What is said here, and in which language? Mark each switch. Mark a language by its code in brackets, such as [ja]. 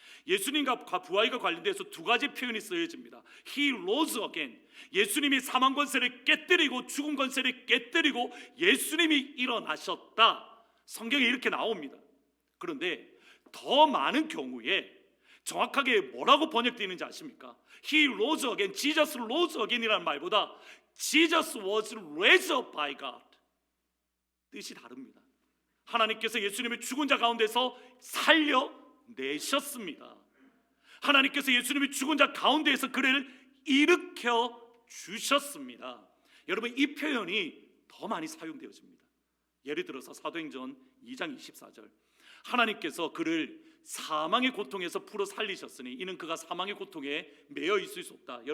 [ko] 예수님과 부활과 관련돼서 두 가지 표현이 쓰여집니다. [en] He rose again. [ko] 예수님이 사망 권세를 깨뜨리고 죽은 권세를 깨뜨리고 예수님이 일어나셨다. 성경에 이렇게 나옵니다. 그런데 더 많은 경우에 정확하게 뭐라고 번역되는지 아십니까? [en] He rose again, Jesus rose again이라는 말보다 Jesus was raised up by God. [ko] 뜻이 다릅니다. 하나님께서 예수님을 죽은 자 가운데서 살려내셨습니다. 하나님께서 예수님을 죽은 자 가운데에서 그를 일으켜 주셨습니다. 여러분, 이 표현이 더 많이 사용되어집니다. 예를 들어서 사도행전 2장 24절, 하나님께서 그를 사망의 고통에서 풀어 살리셨으니 이는 그가 사망의 고통에 매여 있을 수 없다.